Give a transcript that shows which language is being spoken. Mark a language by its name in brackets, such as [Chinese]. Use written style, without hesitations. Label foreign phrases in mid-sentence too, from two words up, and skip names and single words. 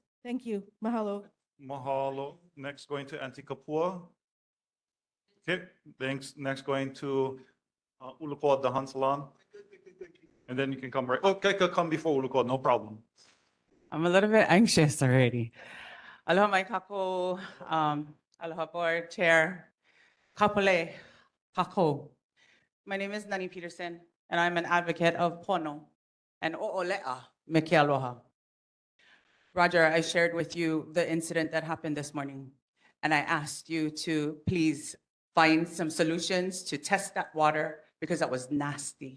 [English] Thank you. Mahalo. Mahalo. Next going to Auntie Kapua. Okay, thanks. Next going to Ulukoa Dahan Salon. And then you can come right. Okay, come before Ulukoa, no problem. I'm a little bit anxious already. [Hawaiian] Aloha mai kako, aloha [English] board chair, [Hawaiian] Kapolei, kako. [English] My name is Nani Peterson, and I'm an advocate of pono and [Hawaiian] o'olea me ke aloha. [English] Roger, I shared with you the incident that happened this morning, and I asked you to please find some solutions to test that water because that was nasty.